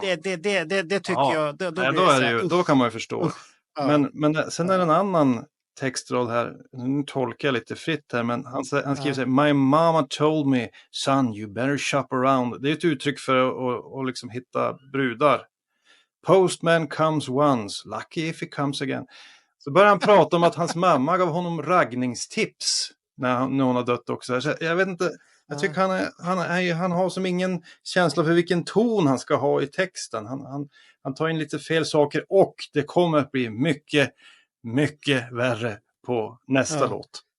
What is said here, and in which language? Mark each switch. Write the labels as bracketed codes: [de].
[sv] Det tycker jag. Då kan man ju förstå. Men sen är det en annan textrad här. Nu tolkar jag lite fritt här, men han skriver så här: [en] my mama told me, son, you better shop around. [sv] Det är ett uttryck för att liksom hitta brudar. [en] Postman comes once, lucky if he comes again. [sv] Så börjar han prata om att hans mamma gav honom raggningstips när hon har dött också. Så jag vet inte, jag tycker han har som ingen känsla för vilken ton han ska ha i texten. Han tar in lite fel saker, och det kommer att bli mycket, mycket värre på nästa låt.